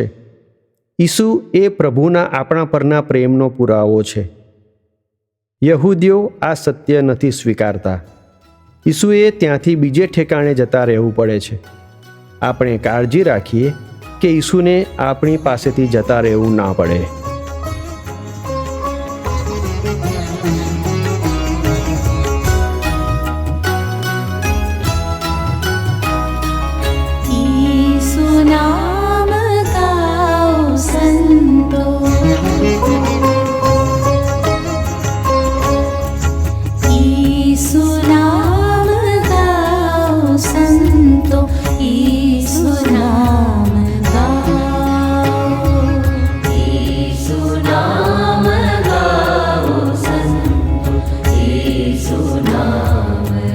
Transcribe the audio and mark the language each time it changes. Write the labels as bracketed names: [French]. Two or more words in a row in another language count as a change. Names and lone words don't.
[Gujarati] ઈસુ એ પ્રભુના આપણા પરના પ્રેમનો પુરાવો છે. યહૂદીઓ આ સત્ય નથી સ્વીકારતા. ઈસુએ ત્યાંથી બીજે ઠેકાણે જતા રહેવું પડે છે. આપણે કાળજી રાખીએ કે ઈસુને આપણી પાસેથી જતા રહેવું ના પડે. [Hindi] ईसु नाम गाओ संतो, ईसु नाम गाओ संतो, ईसु नाम गाओ, ईसु नाम गाओ संतो, ईसु नाम